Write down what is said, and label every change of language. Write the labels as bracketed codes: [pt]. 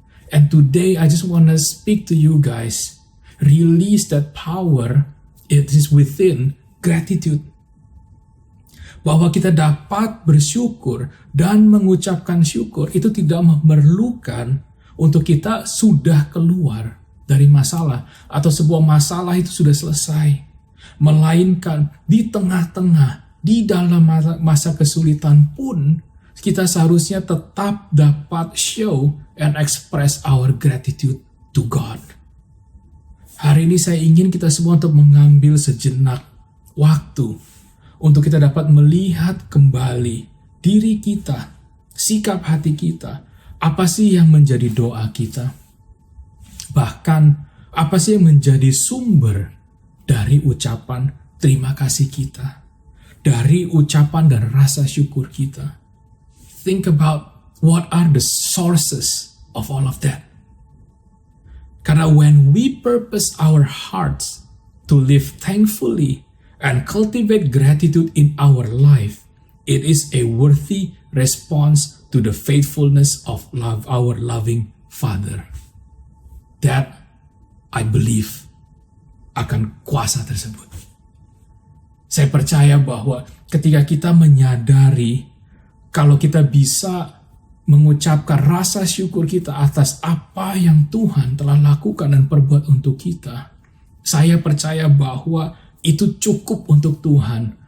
[en] And today I just want to speak to you guys, release that power, it is within gratitude. [id] Bahwa kita dapat bersyukur dan mengucapkan syukur itu tidak memerlukan untuk kita sudah keluar dari masalah atau sebuah masalah itu sudah selesai, melainkan di tengah-tengah, di dalam masa kesulitan pun kita seharusnya tetap dapat [en] show and express our gratitude to God. [id] Hari ini saya ingin kita semua untuk mengambil sejenak waktu untuk kita dapat melihat kembali diri kita, sikap hati kita, apa sih yang menjadi doa kita. Bahkan, apa sih yang menjadi sumber dari ucapan terima kasih kita, dari ucapan dan rasa syukur kita. [en] Think about what are the sources of all of that. [id] Karena [en] when we purpose our hearts to live thankfully and cultivate gratitude in our life, it is a worthy response to the faithfulness of our loving Father. That I believe [id] akan kuasa tersebut. Saya percaya bahwa ketika kita menyadari kalau kita bisa mengucapkan rasa syukur kita atas apa yang Tuhan telah lakukan dan perbuat untuk kita, saya percaya bahwa itu cukup untuk Tuhan.